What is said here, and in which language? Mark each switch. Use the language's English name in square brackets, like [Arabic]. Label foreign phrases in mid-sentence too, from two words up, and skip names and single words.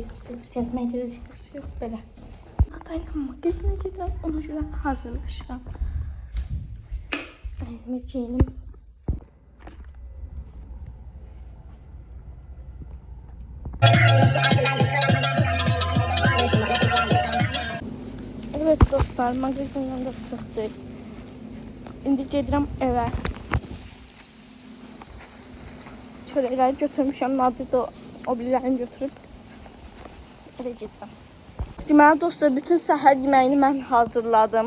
[Turkish] Gezmeye gidecek bir şey yok böyle. Hatayla magazine gidelim. Ona göre hazırlaşıram. Elime giyinim. [Azerbaijani] Evet dostlar, magazindən də çıxdıq. İndi gedirəm evə. Çörəkləri götürmüşəm, Nadir də o birilərini götürüb evə gedirəm. Deməli dostlar, bütün səhər yeməyini mən hazırladım.